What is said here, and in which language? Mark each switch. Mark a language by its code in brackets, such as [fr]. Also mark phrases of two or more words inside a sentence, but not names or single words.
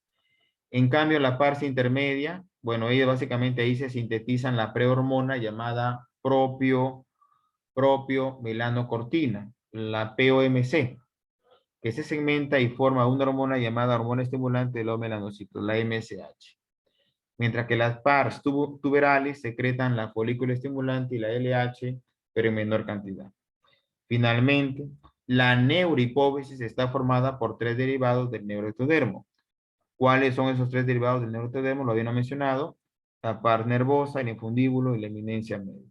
[es] En cambio, la parte intermedia, bueno, ellos básicamente ahí se sintetizan la prehormona llamada propio-melanocortina, la POMC, que se segmenta y forma una hormona llamada hormona estimulante de los melanocitos, la MSH. Mientras que las pars tuberales secretan la folículo estimulante y la LH, pero en menor cantidad. Finalmente, la neurohipófisis está formada por 3 derivados del neuroectodermo. ¿Cuáles son esos 3 derivados del neuroectodermo? Lo habían mencionado: la par nervosa, el infundíbulo y la eminencia media.